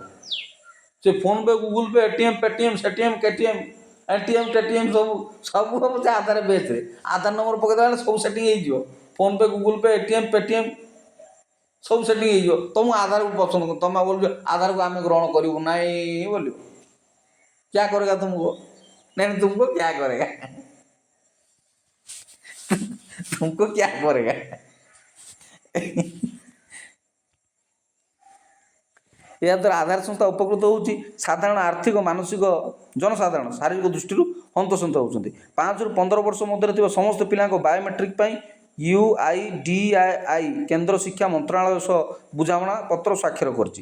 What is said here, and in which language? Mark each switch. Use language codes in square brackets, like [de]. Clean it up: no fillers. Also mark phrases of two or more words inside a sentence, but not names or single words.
[or] ସେ ଫୋନ୍ ପେ, ଗୁଗୁଲ ପେ, ATM, ପେଟିଏମ୍, ସେଟିଏମ୍, KTM, ATM, TTM ସବୁ ହେବ ସେ ଆଧାର ବେସ୍ରେ। ଆଧାର ନମ୍ବର ପକାଇଦେଲା ବେଳେ ସବୁ ସେଟିଂ ହେଇଯିବ। ଫୋନ୍ ପେ, ଗୁଗୁଲ ପେ, ATM, ପେଟିଏମ୍ ସବୁ ସେଟିଂ ହେଇଯିବ। ତୁମକୁ ଆଧାରକୁ ପସନ୍ଦ କର, ତୁମେ ବୋଲୁଛ ଆଧାରକୁ ଆମେ ଗ୍ରହଣ କରିବୁ ନାହିଁ ବୋଲିବ। [hi] क्या करेगा तुमको? नहीं तुमको क्या करेगा? तुमको क्या करेगा? [or] ଏହାଦ୍ୱାରା ଆଧାର ସଂସ୍ଥା ଉପକୃତ ହେଉଛି, ସାଧାରଣ ଆର୍ଥିକ ମାନସିକ ଜନସାଧାରଣ ଶାରୀରିକ ଦୃଷ୍ଟିରୁ ହନ୍ତସନ୍ତ ହେଉଛନ୍ତି। 5ରୁ 15 ବର୍ଷ ମଧ୍ୟରେ ଥିବା ସମସ୍ତ ପିଲାଙ୍କ ବାୟୋମେଟ୍ରିକ୍ ପାଇଁ UIDAI କେନ୍ଦ୍ର ଶିକ୍ଷା ମନ୍ତ୍ରଣାଳୟ ସହ ବୁଝାମଣା ପତ୍ର ସ୍ୱାକ୍ଷର କରିଛି।